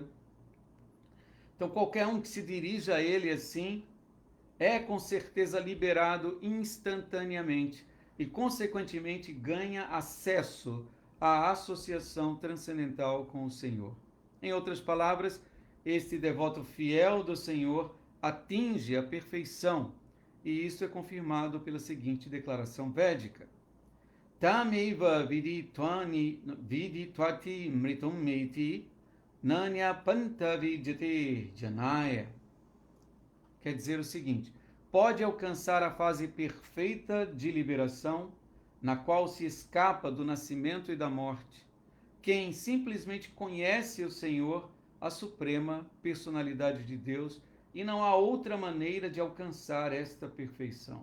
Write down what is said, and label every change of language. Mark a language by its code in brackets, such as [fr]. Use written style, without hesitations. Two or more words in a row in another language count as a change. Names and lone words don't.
[pt] Então, qualquer um que se dirija a ele assim, é com certeza liberado instantaneamente e, consequentemente, ganha acesso à associação transcendental com o Senhor. Em outras palavras, este devoto fiel do Senhor atinge a perfeição, e isso é confirmado pela seguinte declaração védica. [sa] Tameva viditwati mritum meti nanya panta vidyate janaya. [pt] Quer dizer o seguinte: pode alcançar a fase perfeita de liberação, na qual se escapa do nascimento e da morte, quem simplesmente conhece o Senhor, a suprema personalidade de Deus, e não há outra maneira de alcançar esta perfeição.